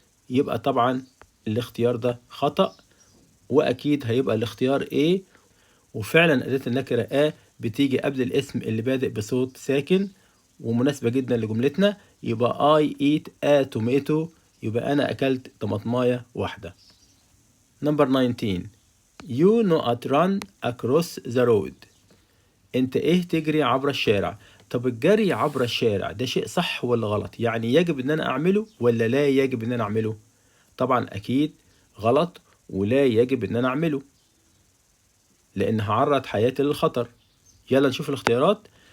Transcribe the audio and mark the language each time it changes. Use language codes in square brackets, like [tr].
[ar] يبقى طبعا الاختيار ده خطأ، وأكيد هيبقى الاختيار A. وفعلا أداة النكرة A بتيجي قبل الاسم اللي بادئ بصوت ساكن، ومناسبة جدا لجملتنا. يبقى [en] I eat a tomato، [ar] يبقى أنا أكلت طماطماية واحدة. [en] Number 19. You not run across the road. [ar] أنت إيه تجري عبر الشارع؟ طب الجري عبر الشارع ده شيء صح ولا غلط؟ يعني يجب إن أنا أعمله ولا لا يجب إن أنا أعمله؟ طبعا أكيد غلط، ولا يجب إن أنا أعمله، لأن هعرض حياتي للخطر. يلا نشوف الاختيارات.